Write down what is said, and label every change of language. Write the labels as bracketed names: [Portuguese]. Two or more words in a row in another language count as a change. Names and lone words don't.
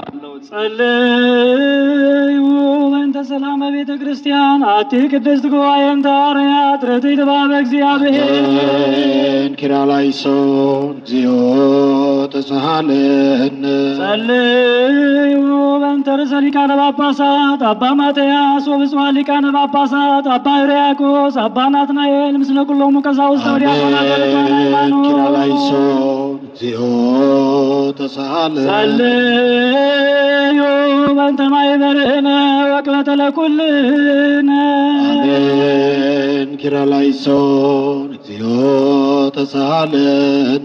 [Geez] ጸልዩ በእንተ ሰላመ ቤተ ክርስቲያን አቲ ቅድስት ጉባኤን ሐዋርያት ርትዕት በኀበ እግዚአብሔር ኪርያላይሶን እግዚኦ ተሳሃለን ጸልዩ በእንተ ርእሰ ሊቃነ ጳጳሳት አባ ማትያስ ወብፁዓን ሊቃነ ጳጳሳት አባ ሕርያቆስ አባ ናትናኤል ምስለ ኩሎሙ ቀሳውስተ ወዲያቆናት ወርቱዓነ ሃይማኖት ኪርያላይሶን እግዚኦ ተሳሃለን ጸልዩ በእንተ ማኅበርነ ወቅበተ ለኩልነ አሜን ኪርያላይሶን እግዚኦ ተሳሃለን